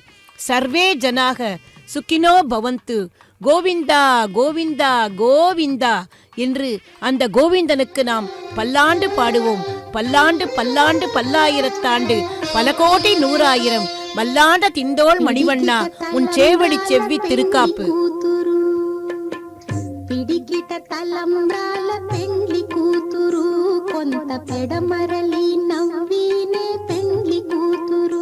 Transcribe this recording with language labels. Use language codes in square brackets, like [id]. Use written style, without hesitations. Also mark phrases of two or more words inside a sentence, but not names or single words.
[sa] सर्वे जनाः सुखिनो भवन्तु, [ta] கோவிந்தா கோவிந்தா கோவிந்தா என்று அந்த கோவிந்தனுக்கு நாம் பல்லாண்டு பாடுவோம். பல்லாண்டு பல்லாண்டு பல்லாயிரத்தாண்டு பல கோடி நூறாயிரம் மல்லாண்ட திந்தோள் மணிவண்ணா உன் சேவடி செவ்வி திருக்காப்பு. [te] పిడికిట తలంబ్రాల పెండ్లి కూతురు, కొంత పెడమరలి నవ్వినే పెండ్లి కూతురు.